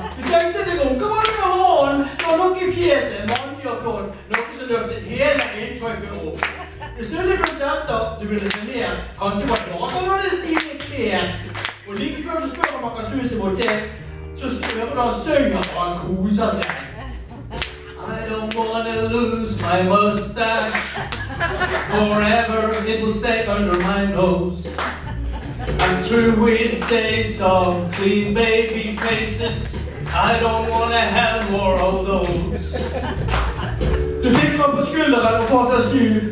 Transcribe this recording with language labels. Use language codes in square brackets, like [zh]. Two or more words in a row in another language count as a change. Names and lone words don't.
[no] Du tenkte deg om, hva var det med han? Det var noe i fjeset, mandig og flott, noe som løftet hele inntrykket opp. Du snudde rundt etter, du ville se ned, kanskje var det bare at han hadde stilige klær. Og like før du spør om han kan snu seg mot deg, så hører du han synger og han koser seg. [en] I don't wanna lose my mustache. Forever it will stay under my nose. I'm through with days of clean baby faces. I don't wanna have more of those. [no] Du pikker meg på skulderen og får deg snu.